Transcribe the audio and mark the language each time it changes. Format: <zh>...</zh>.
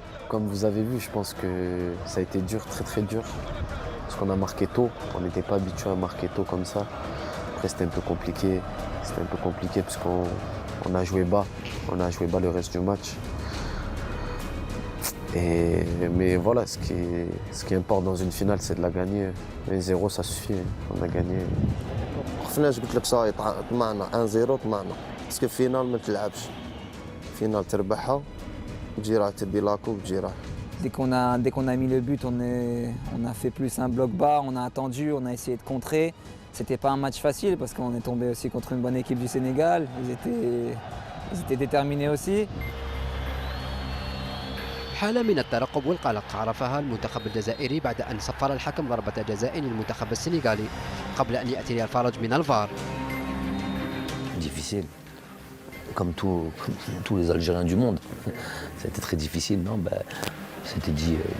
<fr>Comme vous avez vu, je pense que ça a été dur, très très dur. Parce qu'on a marqué tôt, on n'était pas habitué à marquer tôt comme ça. Après c'était un peu compliqué, parce qu'on a joué bas, le reste du match. Mais voilà, ce qui importe dans une finale, c'est de la gagner. 1-0, ça suffit, on a gagné.</fr> <ar>خفناش قلت لك صاي طمعنا 1-0 طمعنا باسكو فينال ما تلعبش فينال تربحها تجي راح تدي لاكو تجي راح.</ar> <fr>Dès qu'on a mis le but, on a fait plus un bloc bas, on a attendu, on a essayé de contrer. C'était pas un match facile parce qu'on est tombé aussi contre une bonne équipe du Sénégal. Ils étaient déterminés aussi.</fr> <ar>حالة من الترقب والقلق عرفها المنتخب الجزائري بعد أن صفر الحكم ضربة جزاء للمنتخب السنغالي قبل أن يأتي الفرج من الفار.</ar> <fr>Difficile, comme tous les Algériens du monde. Ça a été très difficile, non c'était dit.</fr>